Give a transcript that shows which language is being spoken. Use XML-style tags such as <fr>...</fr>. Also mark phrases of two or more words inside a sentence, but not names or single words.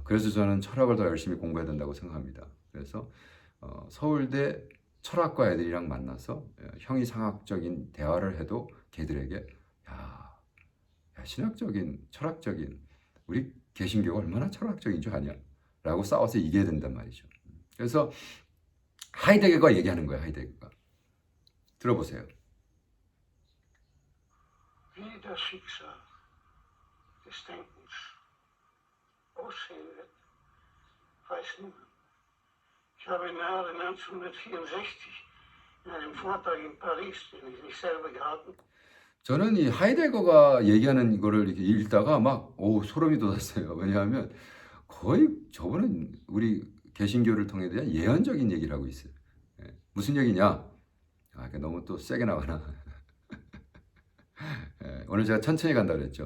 <ko>그래서 저는 철학을 더 열심히 공부해야 된다고 생각합니다. 그래서 서울대 철학과 애들이랑 만나서 형이상학적인 대화를 해도 걔들에게 신학적인, 철학적인, 우리 개신교가 얼마나 철학적인 줄 아냐? 라고 싸워서 이겨야 된단 말이죠. 그래서 하이데거가 얘기하는 거예요. 하이데거가. 들어보세요.</ko> <de>Wie das Schicksal des Denkens aussehen wird, weiß niemand. Ich habe im Jahre 1964 in einem Vortrag in Paris, den ich nicht selber gehalten habe,</de> <ko>저는 이 하이데거가 얘기하는 거를 이렇게 읽다가 소름이 돋았어요. 왜냐하면 거의 저분은 우리 개신교를 통해 대한 예언적인 얘기를 하고 있어요. 무슨 얘기냐? 너무 또 세게 나가나? 오늘 제가 천천히 간다 그랬죠.</ko>